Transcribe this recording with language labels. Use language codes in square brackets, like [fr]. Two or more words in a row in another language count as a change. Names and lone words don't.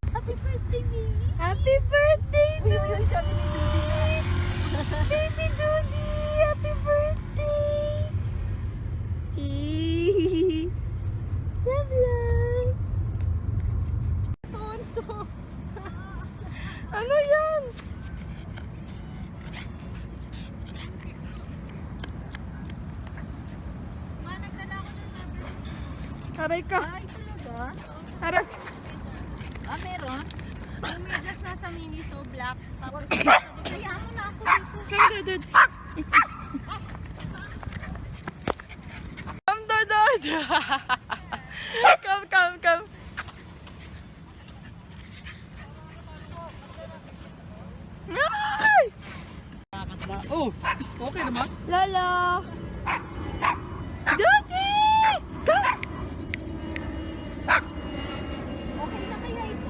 [en] Happy birthday, baby. Happy birthday, [tl] Uy, uy, uy, sabi ni Dudy. [en] Baby Dudy! Happy birthday! Love, love! [tl] Tonto. Ano yan? Ma, nagdala ko ng number. Aray ka! Ay, talaga? Aray! Ah, meron? Yung medyas nasa Miniso black, tapos Kaya mo na ako dito. [en] Dudud! Come, Dudud! Come, come, come! [tl] Ay! Oh, okay naman. Lolo! Dudy! [en] Come! [tl] Okay na kaya ito?